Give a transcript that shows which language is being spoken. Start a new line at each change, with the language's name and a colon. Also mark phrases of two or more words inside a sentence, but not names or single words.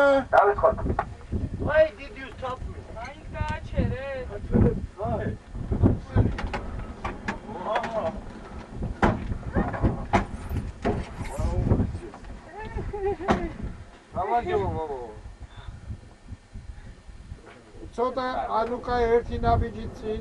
Georgian: დავიწყოთ.
English: Why did you stop me?
Georgian: აი გააჩერე.
English: Why?
Georgian: გამარჯობა მამო. ცოტა ანუკა ერთი ნაბიჯი წინ.